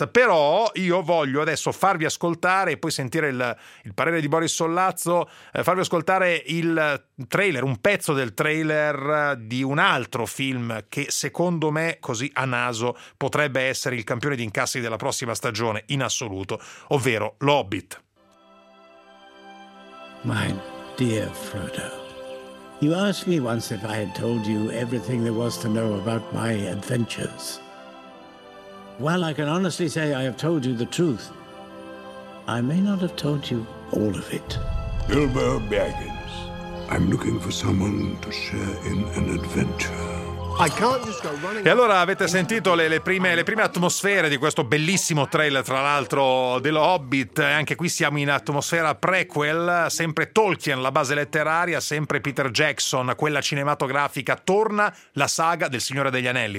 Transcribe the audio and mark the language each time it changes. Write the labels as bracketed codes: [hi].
[it] Però io voglio adesso farvi ascoltare e poi sentire il parere di Boris Sollazzo, farvi ascoltare il trailer, un pezzo del trailer di un altro film che secondo me, così a naso, potrebbe essere il campione di incassi della prossima stagione in assoluto, ovvero L'Hobbit. [en] My dear Frodo, you asked me once if I had told you everything there was to know about my adventures. Well, I can honestly say I have told you the truth. I may not have told you all of it. Bilbo Baggins, I'm looking for someone to share in an adventure. [it] E allora avete sentito le prime atmosfere di questo bellissimo trailer, tra l'altro, dello Hobbit. Anche qui siamo in atmosfera prequel, sempre Tolkien la base letteraria, sempre Peter Jackson quella cinematografica, torna la saga del Signore degli Anelli.